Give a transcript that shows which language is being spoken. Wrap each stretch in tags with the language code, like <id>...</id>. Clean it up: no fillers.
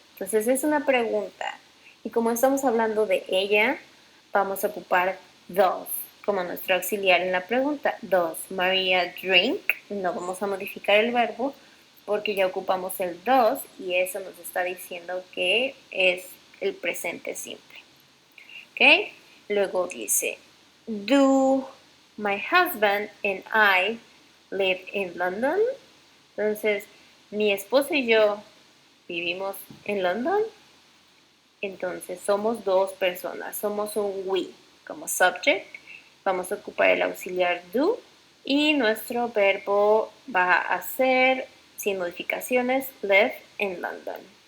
<es>Entonces es una pregunta. Y como estamos hablando de ella, vamos a ocupar does como nuestro auxiliar en la pregunta.</es> <en>Does Maria drink?</en> <es>No vamos a modificar el verbo porque ya ocupamos el does y eso nos está diciendo que es el presente simple. ¿Ok? Luego dice,</es> <en>do my husband and I live in London?</en> <es>Entonces, mi esposo y yo vivimos en London. Entonces, somos dos personas. Somos un we como subject. Vamos a ocupar el auxiliar do. Y nuestro verbo va a ser, sin modificaciones,</es> <en>live in London.</en>